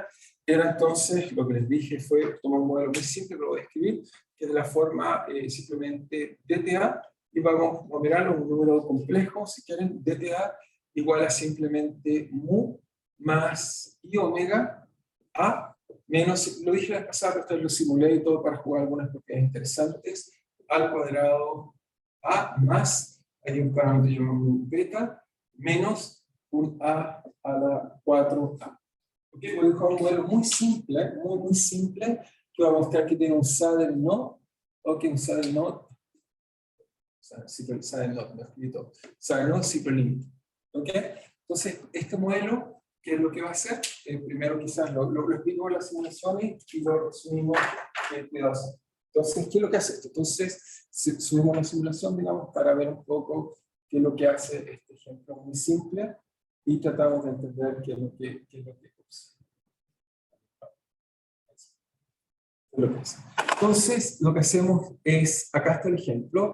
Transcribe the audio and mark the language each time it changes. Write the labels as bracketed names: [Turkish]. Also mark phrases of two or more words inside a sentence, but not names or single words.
[Spanish] Era entonces, lo que les dije fue tomar un modelo muy simple, que lo voy a escribir, que es de la forma simplemente DTA, y vamos a mirarlo un número complejo, si quieren, DTA igual a simplemente mu más i omega a menos, lo dije la pasada, pero esto lo simulé y todo para jugar algunas propiedades interesantes, al cuadrado a más, hay un parámetro llamado beta, menos un a la 4a. Okay, voy a buscar un modelo muy simple, muy simple, que va a mostrar que tiene un [English] saddle node, [Spanish] un [English] saddle node, saddle node, [Spanish] lo he escrito, [English] saddle node [Spanish] ciclo límite. ¿Okay? Entonces, este modelo, ¿qué es lo que va a hacer? Primero quizás lo explico en las simulaciones y lo resumimos en pedazos. Entonces, ¿qué es lo que hace esto? Entonces, subimos la simulación, digamos, para ver un poco qué es lo que hace este ejemplo muy simple y tratamos de entender qué es lo que Entonces, lo que hacemos es, acá está el ejemplo.